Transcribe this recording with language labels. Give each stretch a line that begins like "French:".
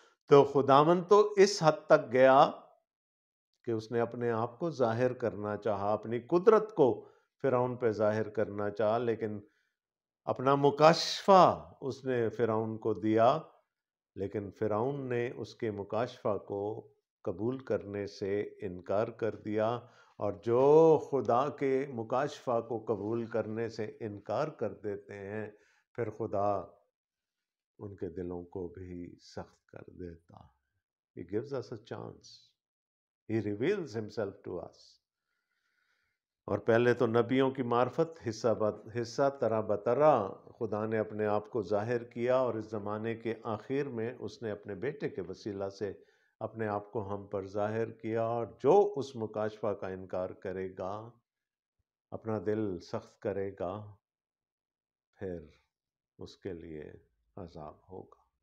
Urdu: تو خداوند تو اس حد تک گیا کہ اس نے اپنے آپ کو ظاہر کرنا چاہا، اپنی قدرت کو فرعون پہ ظاہر کرنا چاہا، لیکن اپنا مکاشفہ اس نے فرعون کو دیا، لیکن فرعون نے اس کے مکاشفہ کو قبول کرنے سے انکار کر دیا. اور جو خدا کے مکاشفہ کو قبول کرنے سے انکار کر دیتے ہیں پھر خدا ان کے دلوں کو بھی سخت کر دیتا.
English: He gives us a chance. He reveals himself to us.
Urdu: اور پہلے تو نبیوں کی معرفت حصہ طرح بطرح خدا نے اپنے آپ کو ظاہر کیا، اور اس زمانے کے آخر میں اس نے اپنے بیٹے کے وسیلہ سے اپنے آپ کو ہم پر ظاہر کیا. اور جو اس مکاشفہ کا انکار کرے گا، اپنا دل سخت کرے گا، پھر اس کے لیے عذاب ہوگا.